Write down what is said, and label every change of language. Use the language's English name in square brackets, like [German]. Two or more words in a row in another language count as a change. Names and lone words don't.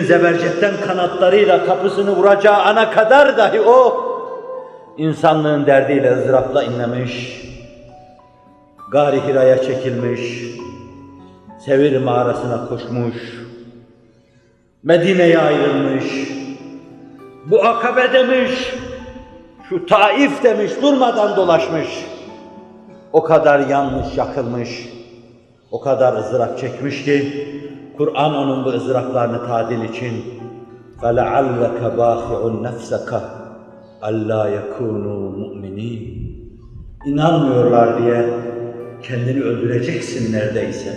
[Turkish] zebercetten kanatlarıyla kapısını vuracağı ana kadar dahi o insanlığın derdiyle ızdırapla inlemiş, Gâr-ı Hira'ya çekilmiş, Sevir mağarasına koşmuş, Medine'ye ayrılmış, bu Akabe demiş, şu Taif demiş, durmadan dolaşmış. O kadar yanmış, yakılmış, o kadar ızdırap çekmiş ki Kur'an onun bu ızdıraplarını tadil için [Arabic] فَلَعَلَّكَ بَاخِعُ نَفْسَكَ أَلَّا يَكُونُوا مُؤْمِنِينَ [Turkish] İnanmıyorlar diye kendini öldüreceksin neredeyse.